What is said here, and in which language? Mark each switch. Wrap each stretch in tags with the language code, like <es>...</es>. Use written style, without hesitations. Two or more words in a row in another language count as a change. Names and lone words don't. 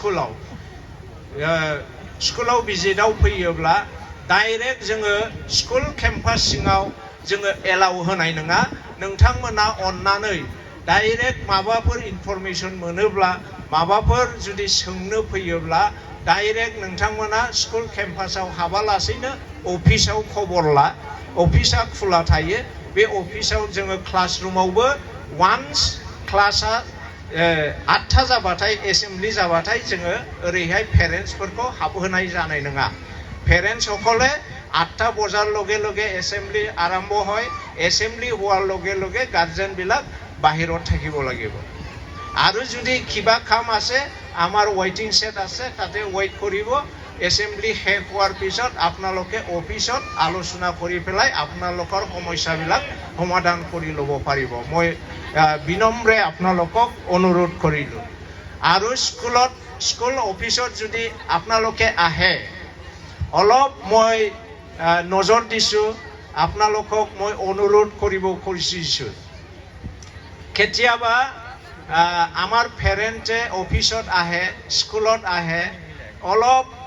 <brx>स्कुलाव भिजिटआव फैयोब्ला डाइरेक्ट जोङो स्कुल केम्पास सिङाव जोङो एलाउ होनाय नङा नोंथांमोना अननानै डाइरेक्ट माबाफोर इनफरमेसन मोनोब्ला माबाफोर जुदि सोंनो फैयोब्ला डाइरेक्ट नोंथांमोना स्कुल केम्पासाव हाबालासेनो अफिसाव खबर ला अफिसा खुला थायो बे अफिसाव जोङो क्लासरुमावबो वान्स क्लासा 8टा जाबाथाय एसेम्बलि जाबाथाय जोङो ओरैहाय पेरेन्टसफोरखौ हाबहोनाय जानाय नङा</brx> <as>पेरेन्टस সকলে 8টা বজাৰ লগে লগে এসেম্বলি আৰম্ভ হয় এসেম্বলি হোৱাৰ লগে লগে গাৰ্জেন বিলাক বাহিৰত থাকিব লাগিব আৰু যদি কিবা কাম আছে আমাৰ ওয়েটিং সেট আছে তাতে ওয়েট কৰিব এসেম্বলি শেষ হোৱাৰ পিছত আপোনালোকে অফিসত আলোচনা কৰি পেলাই আপোনালোকৰ সমস্যাবিলাক সমাধান কৰি ল'ব পাৰিব মই বিনম্ৰে আপোনালোকক অনুৰোধ কৰিলো আৰু স্কুল অফিসত যদি আপোনালোকে আহে অলপ মই নজৰ দিছো আপোনালোকক মই অনুৰোধ কৰিব খুজিছো কেতিয়াবা আমাৰ পেৰেণ্টে অফিসত আহে স্কুলত আহে অলপ</as>